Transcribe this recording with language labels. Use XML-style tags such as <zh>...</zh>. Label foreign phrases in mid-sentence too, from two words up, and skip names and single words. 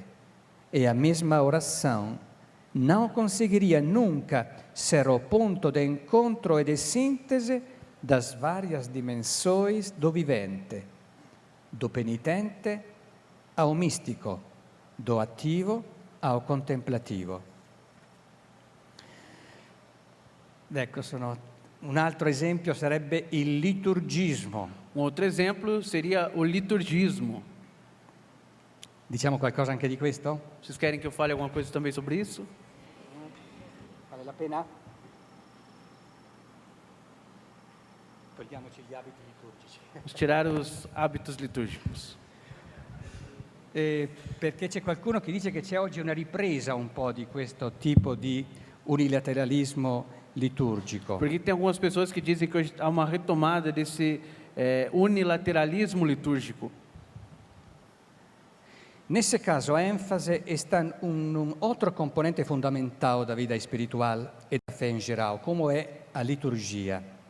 <pt>E a mesma oração não conseguiria nunca ser o ponto de encontro e de síntese das várias dimensões do vivente, do penitente ao místico, do ativo ao contemplativo.</pt> <it>Ecco, un altro esempio sarebbe il liturgismo.</it> <pt>Um outro exemplo seria o liturgismo.</pt> <it>Diciamo qualcosa anche di questo?</it> <pt>Vocês querem que eu fale alguma coisa também sobre isso?</pt> <it>Vale la pena? Togliamoci gli abiti liturgici.</it> <pt>Vamos tirar os hábitos litúrgicos.</pt> <it>Perché c'è qualcuno che dice che c'è oggi una ripresa un po' di questo tipo di unilateralismo liturgico.</it> <pt>Porque tem algumas pessoas que dizem que hoje há uma retomada desse unilateralismo litúrgico. Nesse caso, a ênfase está um outro componente fundamental da vida espiritual e da fé em geral, como é a liturgia.</pt>